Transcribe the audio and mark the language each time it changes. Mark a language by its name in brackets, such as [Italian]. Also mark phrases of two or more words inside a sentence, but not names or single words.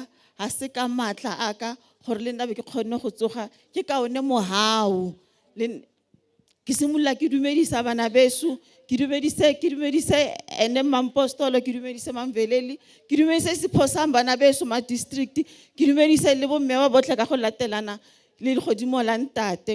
[Northern Sotho] ha se ka matla aka gore le nna be ke kgonne go tsoga ke ka one mohau ke simolola ke dumedisa bana beso ke dumedise ene Mampostolo ke dumedise Mamveleli ke dumedise sephosang bana beso ma district ke dumedise le bomme ba botle ka go latelana le godimo la ntate.